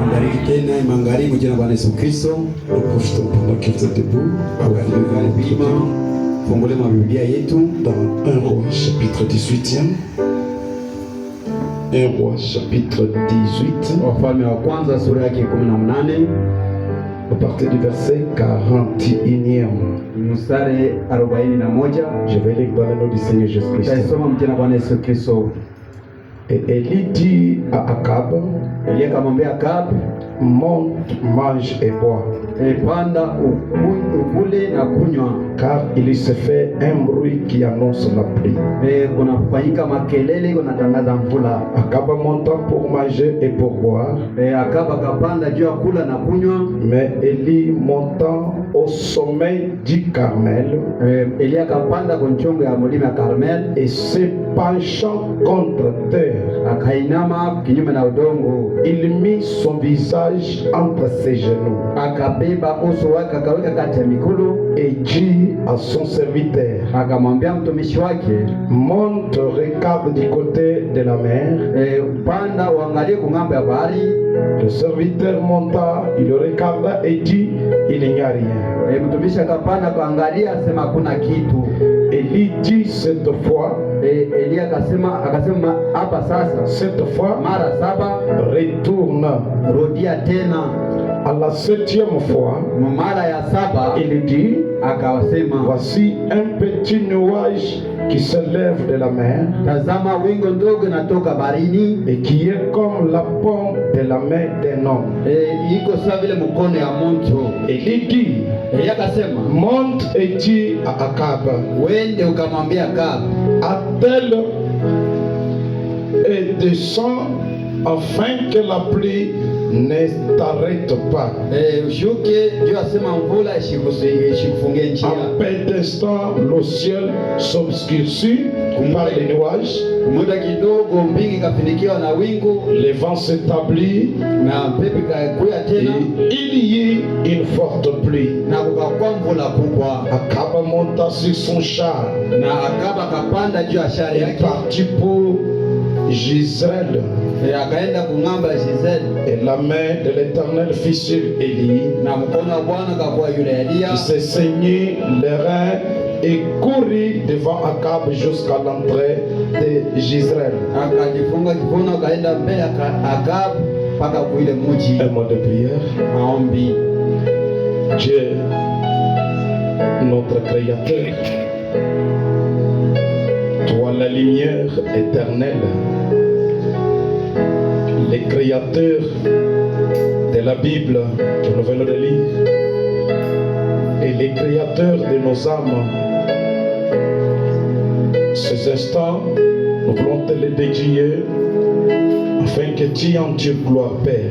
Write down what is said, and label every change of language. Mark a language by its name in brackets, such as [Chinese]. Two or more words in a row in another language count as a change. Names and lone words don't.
[Swahili] tena magharibi jina Bwana Yesu Kristo. [French] Profitons pendant que vous êtes debout. [Swahili] Fungule Biblia yetu [French] dans 1 Roi chapitre 18e. 1 Roi chapitre 18. [Swahili] Wafalme wa kwanza sura yake 18. [French] À partir du verset 41e. [Swahili] Mstari 41. [French] Je vais lire dans le nom du Seigneur Jésus-Christ. [Swahili] Taisoma mjina Bwana Yesu Kristo. [French] Et Élie dit à Akab, [Swahili] Elia akamwambia Akab, [French] monte, mange et bois, [Swahili] panda ukule na kunywa, [French] car il se fait un bruit qui annonce la pluie. [Swahili] Kunafanyika makelele kunatangaza mvula. [French] Akab monta pour manger et pour boire. [Swahili] Akab akapanda juu ya kula na kunywa. [French] Mais Élie montant au sommet du Carmel, [Swahili] Elia akapanda kwenye chongo ya mlima ya Carmel, [French] et se penchant contre terre, [Swahili] akainama kinyume na udongo, [French] il mit son visage entre ses genoux, [Swahili] akabeba uso wake akaweka kati ya mikono, [French] et dit à son serviteur, [Swahili] akamwambia mtumishi wake, [French] monte, regarde du côté de la mer. [Swahili] Panda uangalie kungambo ya bahari. [French] Le serviteur monta, il regarda et dit, il n'y a rien. [Swahili] Mtumishi akapanda kuangalia, asema hakuna kitu. [French] Élie dit cette fois, [Swahili] Elia akasema hapa sasa, [French] cette fois, [Swahili] mara 7, [French] retourne. [Swahili] rudia tena. [French] À la 7e fois, [Swahili] mara ya 7, [French] il dit, [Swahili] akawasema, [French] voici un petit nuage qui se lève de la mer, [Swahili] tazama wingu ndogo natoka barini, [French] et qui est comme la paume de la main d'un homme. [Swahili] Iko sawa vile mkono ya mtu. [French] Élie dit, [Swahili] Elia akasema, [French] monte et dis à Akab, [Swahili] wende ukamwambia Akab, [French] attelle et descend afin que la pluie ne t'arrête pas. [Swahili] Ushuke juu asema mvula ishikufungie njia. [French] En peu d'instant, le ciel s'obscurcit par les nuages. [Swahili] Muda kidogo mbingu ikafunikiwa na wingu. [French] Le vent s'établit [Swahili] na pepo ikakuja tena. [French] Il y eut une forte pluie. [Swahili] Na kukakuwa mvula kubwa. [French] Akab monta sur son char. [Swahili] Na Akab akapanda juu ya shari yake. [French] Parti pour Gisèle. [Swahili] Akaenda kung'amba Gisèle. [French] Et la main de l'Éternel fut sur Élie. [Swahili] Na mkono wa Bwana kakuwa yule Elia. [French] Il s'est saigné les reins et courut devant Akab jusqu'à l'entrée de Gisèle. [Swahili] Akajifunga kifuno akaenda mbele Akab mpaka kuile mji. [French] Un mot de prière. [Swahili] Maombi. [French] Dieu, notre Créateur, toi la lumière éternelle, les créateurs de la Bible que nous venons de lire et les créateurs de nos âmes, ces instants, nous voulons te les dédier afin que tu en tires gloire, Père.